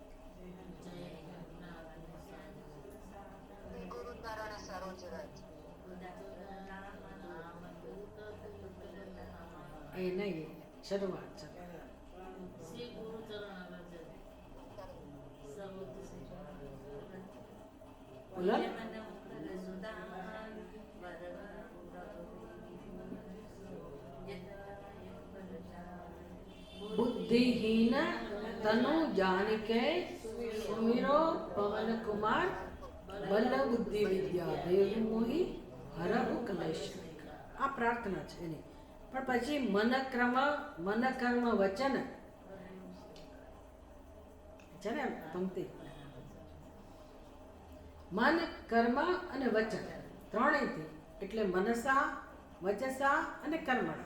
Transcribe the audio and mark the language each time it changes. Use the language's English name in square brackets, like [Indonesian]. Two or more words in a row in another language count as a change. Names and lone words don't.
[Gujarati] એ નહીં, શરૂઆત છે. બોલો. [Awadhi] बुद्धिहीन तनु जानिके सुमिरो पवन कुमार बल बुद्धि विद्या देव मोहि हरहु कलेश. [Gujarati] આ પ્રાર્થના છે એની. પણ પછી મન કર્મ વચન છે ને પંક્તિ. મન, કર્મ અને વચન ત્રણેયથી, એટલે મનસા, વચસા અને કર્મણા.